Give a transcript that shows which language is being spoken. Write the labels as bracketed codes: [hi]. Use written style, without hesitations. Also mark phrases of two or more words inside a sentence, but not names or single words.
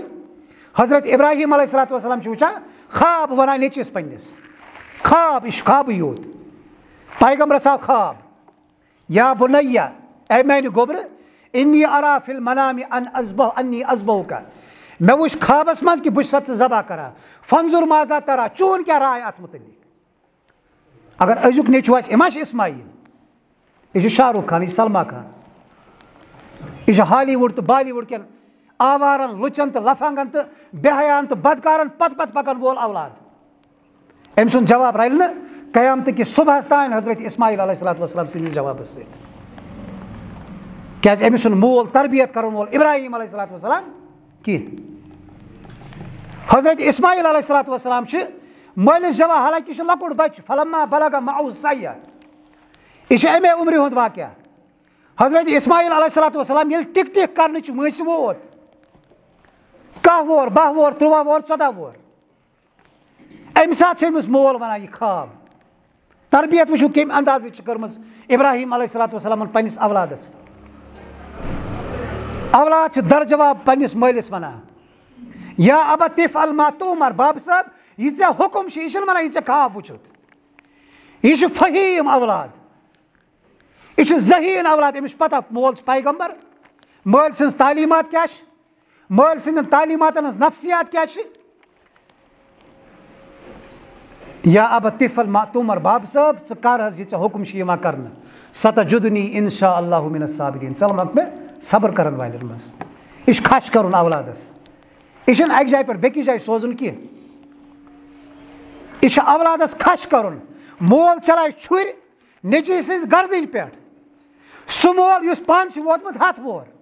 [ks] حضرت ابراہیم [ar] علیہ السلام [ks] چھُ وٕچھان خواب ونان نیٚچوِس پننِس خواب یہِ چھُ خوابٕے یوت. پیغمبرس آو خواب [ar] یا بُنیہ [ks] اے میانہِ گوٚبرٕ [ar] انی ارا فی المنام انی اذبحک [ks] مےٚ وٕچھ خوابس منٛز کہِ بہٕ چھُسا ژٕ ذبح کران [ar] فنظر ماذا ترا [ks] چون کیٛاہ راے اتھ مُتعلق. اگر أزیُک نیٚچوٗ آسہِ یہِ ما چھُ اسماعیل یہِ چھُ شاہ رُخ خان یہِ چھُ سلمان خان یہِ چھُ ہالی وُڈ تہٕ بالی وُڈ کٮ۪ن آوارن لُچن تہٕ لفنگن تہٕ بے حیان تہٕ بدکارن پتہٕ پکن وول اولاد. أمۍ سُنٛد جواب رلہِ نہٕ قیامتہٕ کِس صبحس تام حضرت اسماعیل [ar] علیہ السلام [ks] سٕنٛدِس جوابس سۭتۍ کیٛازِ أمِس چھُنہٕ مول تربیت کرن وول ابراہیم [ar] علیہ السلام [ks] کینٛہہ. حضرت اسماعیل [ar] علیہ السلام [ks] چھِ مٲلِس جواب حالانکہِ یہِ چھُ لۄکُٹ بچہِ [ar] فلما بلغ معه السعی [ks] یہِ چھُ امے عمرِ ہُنٛد واقعہ. حضرت اسماعیل [ar] علیہ السلام [ks] ییٚلہِ ٹِک ٹِک کرنٕچ وٲنٛسہِ ووت 10 وُہُر 12 وُہُر 13 وُہُر 14 وُہُر اَمہِ ساتہٕ چھُ أمِس مول وَنان یہِ خاب تربیت وٕچھو کَمہِ اندازٕچ چھِ کٔرمٕژ ابراہیٖم [ar] علیہ الصلوٰتُ [ks] وسلامن پنٛنِس اولادس اولاد چھِ درجواب پنٛنِس مٲلِس وَنان [ar] یا ابت افعل ما تؤمر [ks] باب صٲب یہِ ژےٚ حُکُم چھُ یہِ چھُنہٕ وَنان یہِ ژےٚ خاب وٕچھُتھ یہِ چھُ فہیٖم اولاد یہِ چھُ ذہیٖن اولاد أمِس چھِ پتہ مول چھُ پیغمبر مٲلۍ سٕنٛز تعلیٖمات کیٛاہ چھِ مٲلۍ سٕنٛدٮ۪ن تعلیٖماتن ہٕنٛز نفسیات کیٛاہ چھِ [ar] یا ابت افعل ما تؤمر [ks] باب صٲب ژٕ کر حظ یہِ ژےٚ حُکُم چھُ یِوان کرنہٕ [ar] ستجدنی انشاء اللہ من الصابرین [ks] ژٕ لَگکھ مےٚ صبر کرن والٮ۪ن منٛز یہِ چھُ خش کرُن اولادس یہِ چھُنہٕ اَکہِ جایہِ پٮ۪ٹھ بیٚکِس جایہِ سوزُن کینٛہہ یہِ چھُ اولادس خش کرُن مول چلایہِ چھُرِ نیٚچوۍ سٕنٛزِ گردٕنۍ پٮ۪ٹھ سُہ مول یُس پانہٕ چھُ ووتمُت 100 وُہُر